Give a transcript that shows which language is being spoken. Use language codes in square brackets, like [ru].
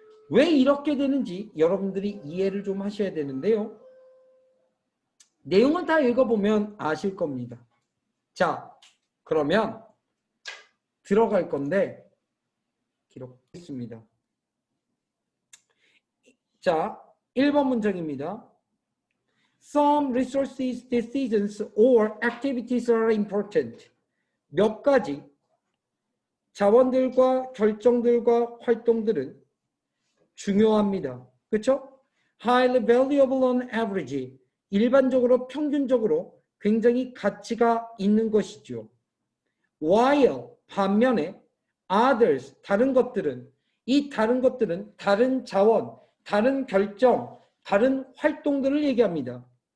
[ko] 왜 이렇게 되는지 여러분들이 이해를 좀 하셔야 되는데요. 내용을 다 읽어보면 아실 겁니다. 자, 그러면 들어갈 건데 기록했습니다. 자, 1번 문장입니다. [en] Some resources, decisions, or activities are important. [ko] 몇 가지 자원들과 결정들과 활동들은 중요합니다. 그렇죠? [en] Highly valuable on average. [ko] 일반적으로 평균적으로 굉장히 가치가 있는 것이죠. While 반면에 others 다른 것들은 이 다른 것들은 다른 자원, 다른 결정, 다른 활동들을 얘기합니다.